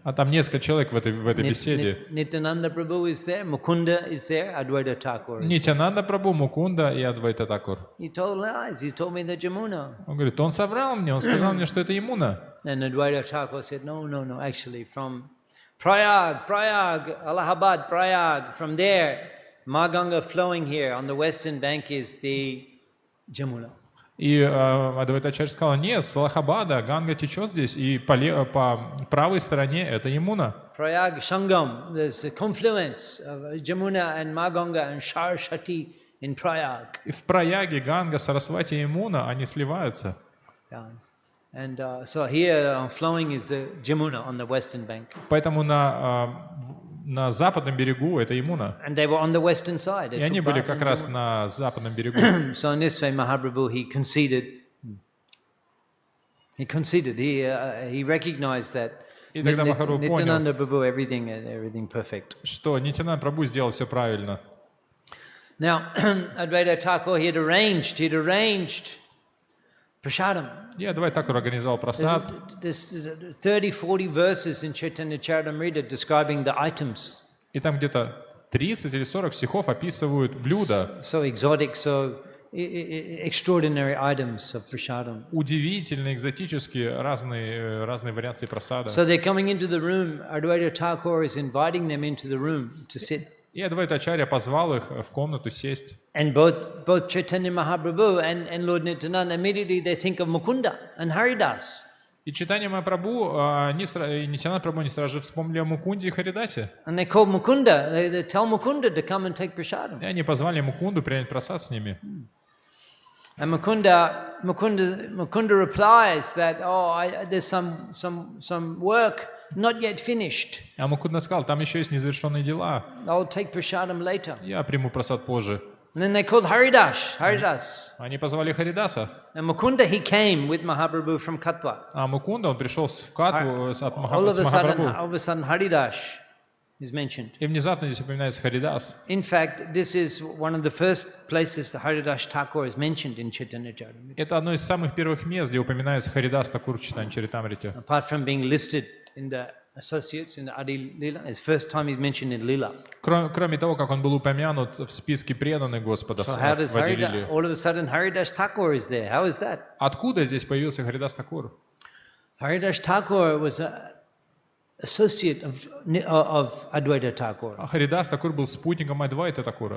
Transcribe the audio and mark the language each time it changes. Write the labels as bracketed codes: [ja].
[ru] А там несколько человек в этой беседе. [en] Nityananda Prabhu is there, Mukunda is there, Advaita Thakur is there. [ru] Нитянанда Прабху, Мукунда и Адвайта Такур. [en] He told lies. He told me that Yamuna. [ru] Он говорит: он соврал мне, он сказал мне, что это Ямуна. [en] And Advaita Thakur said, no, actually from Prayag, Allahabad, Prayag, from there, Maganga flowing here on the western bank is the Jamuna. [ru] И Адвайта Ачарья сказал: нет, с Аллахабада Ганга течет здесь, и по правой стороне это Ямуна. [en] Prayag Sangam, there's a confluence of Jamuna and Maganga and Saraswati in Prayag. [ru] И в Праяге Ганга, Сарасвати и Ямуна, они сливаются. [en] Yeah. And so here flowing is the Jamuna on the western bank. [ru] Поэтому на западном берегу это Ямуна. [en] And they were on the western side. [ru] И они были как раз на западном берегу. [en] So in this way, Mahaprabhu, he conceded. He recognized that [ru] И тогда Махапрабху [en] Nityananda [ru] понял, [en] Prabhu, everything perfect. [ru] что Нитянанда Прабху сделал все правильно. [en] Now, Advaita Thakur, he had arranged prasadam. [ru] И Адвайта Такур организовал прасад. [en] There's 30-40 verses in Chaitanya Charitamrita describing the items. [ru] И там где-то 30 или 40 стихов описывают блюда. [en] So exotic, so extraordinary items of prasadam. [ru] Удивительные, экзотические, разные вариации прасада. [en] So they're coming into the room. Advaita Thakur is inviting them into the room to sit. [ru] И Адвайта Ачарья позвал их в комнату сесть. [en] And both Chaitanya Mahaprabhu and Lord Nityananda, immediately they think of Mukunda and Haridas. [ru] И Чайтанья Махапрабху и Нитянанда Прабху, они сразу же вспомнили о Мукунде и Харидасе. [en] And they call Mukunda, they tell Mukunda to come and take prasadam. [ru] И они позвали Мукунду принять прасад с ними. [en] And Mukunda replies that, there's some work not yet finished. [ru] А Мукунда сказал: там еще есть незавершенные дела. [en] I'll take prasadam later. [ru] Я приму прасад позже. [en] And then they called Haridas. [ru] Они позвали Харидаса. [en] And Mukunda, he came with Mahaprabhu from Katwa. [ru] А Мукунда, он пришел в Катву от [en] All of [ru] Махапрабху. [en] a sudden, Haridas is mentioned. [ru] И внезапно здесь упоминается Харидас. [en] In fact, this is one of the first places that Haridas Thakur is mentioned in Chaitanya Charitamrita. [ru] Это одно из самых первых мест, где упоминается Харидас Такур в Чайтанья Чаритамрите. [en] Apart from being listed in the associates in the Adi Lila, it's the first time he's mentioned in Lila. [ru] Кроме того, как он был упомянут в списке преданных Господа [en] So how does [ru] в Ади Лиле. [en] all of a sudden Haridas Thakur is there? How is that? [ru] Откуда здесь появился Харидас Такур? [en] Haridas Thakur was an associate of Advaita Thakur. [ru] А Харидас Такур был спутником Адвайта Такура.